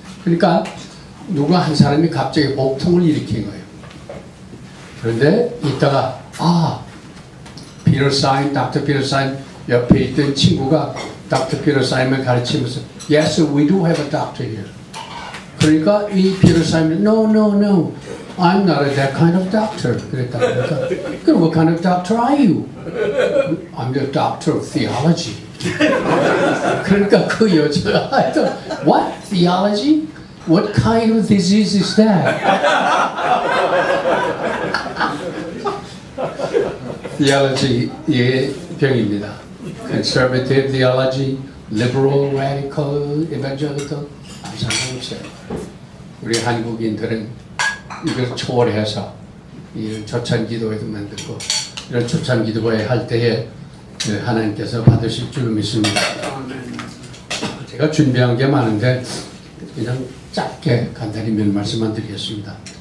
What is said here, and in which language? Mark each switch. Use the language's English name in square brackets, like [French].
[Korean] 그러니까 누가 한 사람이 갑자기 복통을 일으킨 거예요. 그런데 이따가 피터 사임, 닥터 피터 사임 옆에 있던 친구가 닥터 피터 사임을 가르치면서 [English] Yes, we do have a doctor here. [Korean] 그러니까 이 피터 사임이 [English] No, I'm not that kind of doctor. [Korean] 그랬다 보니까 그럼 [English] what kind of doctor are you? I'm the doctor of theology. [Korean] 그러니까 그 여자가 [English] What? Theology? What kind of disease is that? [Korean] theology의 병입니다. [English] Conservative theology, liberal, radical, evangelical [Korean] 아무 상관없어요. 우리 한국인들은 이걸 초월해서 이 초창기도회도 만들고 이런 초창기도회 할 때에 하나님께서 받으실 줄 믿습니다. 제가 준비한 게 많은데 그냥 짧게 간단히 몇 말씀만 드리겠습니다.